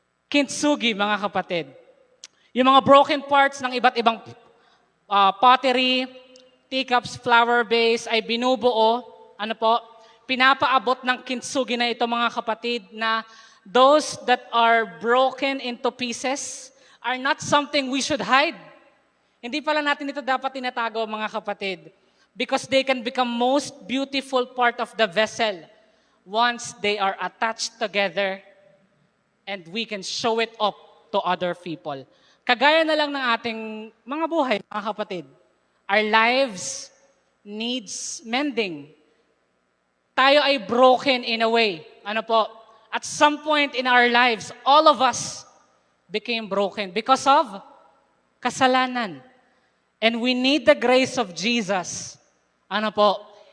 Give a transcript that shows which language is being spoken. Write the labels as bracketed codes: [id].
[tl] Kintsugi, mga kapatid. Yung mga broken parts ng iba't ibang pottery, teacups, flower vase ay binubuo, ano po, pinapaabot ng kintsugi na ito, mga kapatid, na [en] those that are broken into pieces are not something we should hide. [tl] Hindi pala natin ito dapat tinatago, mga kapatid, [en] because they can become most beautiful part of the vessel once they are attached together and we can show it up to other people. [tl] Kagaya na lang ng ating mga buhay, mga kapatid. [en] Our lives needs mending. Tayo ay broken in a way. Ano po? At some point in our lives, all of us became broken because of kasalanan. And we need the grace of Jesus. Ano po?